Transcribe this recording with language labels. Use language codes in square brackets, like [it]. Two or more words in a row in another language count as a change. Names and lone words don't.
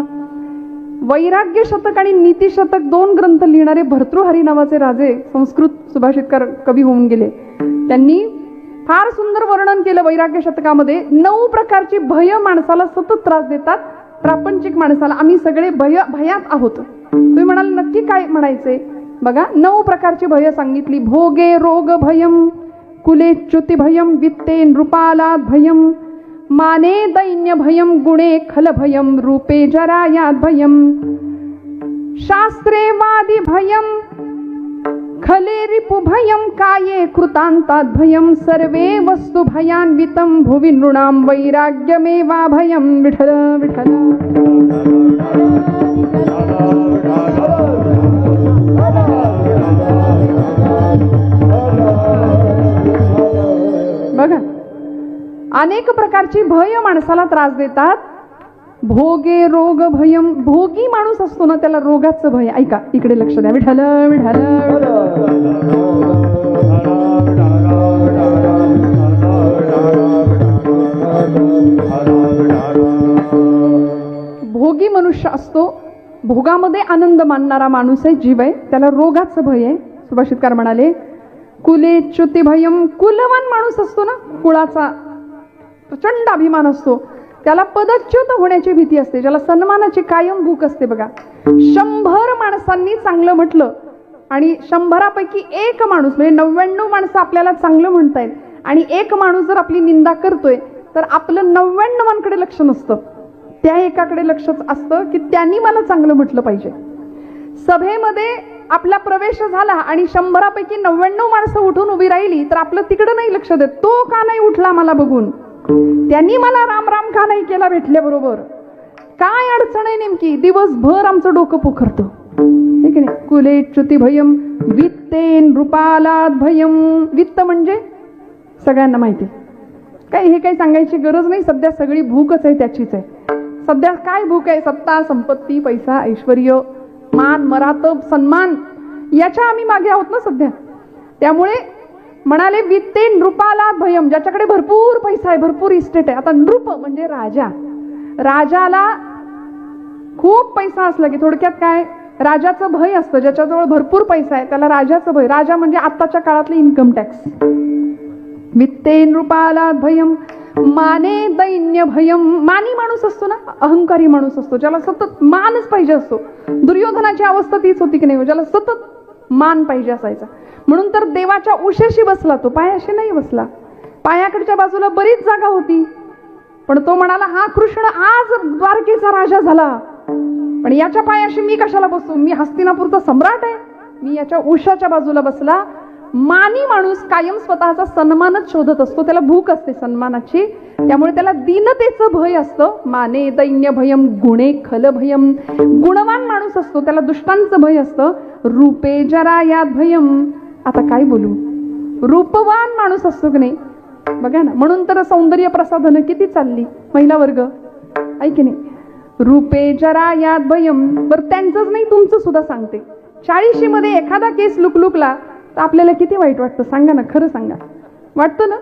[mr] वैराग्य शतक आणि नीती शतक 2 ग्रंथ लिहिणारे भर्तृहरी नावाचे राजे संस्कृत सुभाषितकार कवी होऊन गेले. त्यांनी फार सुंदर वर्णन केलं वैराग्य शतकामध्ये. 9 प्रकारची भय माणसाला सतत त्रास देतात. प्रापंचिक माणसाला आम्ही सगळे भयात आहोत. तुम्ही म्हणाल नक्की काय म्हणायचे. बघा 9 प्रकारची भय सांगितली. [sa] भोगे रोग भयम, कुले च्युती भयम, वित्ते नृपालाद भयम, माने दैन्य भयम, गुणे खल भयम, रूपे जरायात भयम, शास्त्रे वादी भयम, खले रिपु भयम, काये कृतांतात भयम, सर्वे वस्तु भयान्वितम, भुवि नृणाम वैराग्यमेवा भयम. [mr] विठ्ठल विठ्ठल. बघा अनेक प्रकारची भय माणसाला त्रास देतात. [sa] भोगे रोग भयम. [mr] भोगी माणूस असतो ना त्याला रोगाचं भय. ऐका इकडे लक्ष द्या. विठ्ठल विठ्ठल. भोगी मनुष्य असतो. भोगामध्ये आनंद मानणारा माणूस आहे, जीव आहे. त्याला रोगाचं भय आहे. सुभाषितकार म्हणाले [sa] कुले च्युती भयम. [mr] कुलवान माणूस असतो ना, कुळाचा प्रचंड अभिमान असतो, त्याला पदच्युत होण्याची भीती असते. ज्याला सन्मानाची कायम भूक असते. बघा 100 माणसांनी चांगलं म्हटलं आणि 100पैकी 1 माणूस म्हणजे 99 माणसं आपल्याला चांगलं म्हणतायत आणि 1 माणूस जर आपली निंदा करतोय तर आपलं 99कडे लक्ष नसतं. त्या एकाकडे लक्षच असतं की त्यांनी मला चांगलं म्हटलं पाहिजे. सभेमध्ये आपला प्रवेश झाला आणि 100पैकी 99 माणसं उठून उभी राहिली तर आपलं तिकडं नाही लक्ष देत. तो का नाही उठला मला बघून, त्यांनी मला राम राम का नाही केला भेटल्याबरोबर, काय अडचण आहे नेमकी. दिवसभर आमचं डोकं पोखरतं. ठीक आहे. [sa] कुले च्युती भयम, वित्ते नृपालाद भयम. [mr] वित्त म्हणजे सगळ्यांना माहिती काय, हे काही सांगायची गरज नाही. सध्या सगळी भूकच आहे, त्याचीच आहे. सध्या काय भूक आहे. सत्ता संपत्ती पैसा ऐश्वर्य मान मरातब सन्मान याच्या आम्ही मागे आहोत ना सध्या. त्यामुळे म्हणाले [sa] वित्ते नृपाला भयम, [mr] ज्याच्याकडे भरपूर पैसा आहे, भरपूर इस्टेट आहे. आता नृप म्हणजे राजा. राजाला खूप पैसा असला की थोडक्यात काय, राजाचं भय असतं. ज्याच्याजवळ भरपूर पैसा आहे त्याला राजाचं भय. राजा म्हणजे आत्ताच्या काळातले [en] income tax. [sa] वित्ते नृपाला भयम माने दैन्य भयम. [mr] मानी माणूस असतो ना, अहंकारी माणूस असतो, ज्याला सतत मानच पाहिजे असतो. दुर्योधनाची अवस्था तीच होती की नाही, ज्याला सतत मान पाहिजे असायचा. म्हणून तर देवाच्या उशेशी बसला तो, पायाशी नाही बसला. पायाकडच्या बाजूला बरीच जागा होती, पण तो म्हणाला हा कृष्ण आज द्वारकेचा राजा झाला, पण याच्या पायाशी मी कशाला बसू, मी हस्तिनापूरचा सम्राट आहे, मी याच्या उशाच्या बाजूला बसला. मानी माणूस कायम स्वतःचा सन्मानच शोधत असतो, त्याला भूक असते सन्मानाची. त्यामुळे त्याला दीनतेचं भय असतं. [sa] माने दैन्य भयम गुणे खल भयम. [mr] गुणवान माणूस असतो त्याला दुष्टांचं भय असतं. [sa] रूपे जरा यात भयम. [mr] आता काय बोलू, रूपवान माणूस असतो की नाही, बघा ना. म्हणून तर सौंदर्य प्रसाधनं किती चालली महिला वर्ग, ऐकी नाही. [sa] रूपे जरा यात भयम. [mr] बरं त्यांचंच नाही तुमचं सुद्धा सांगते. 40 मध्ये एखादा केस लुकलुकला तर आपल्याला किती वाईट वाटतं, सांगा ना, खरं सांगा, वाटतं ना.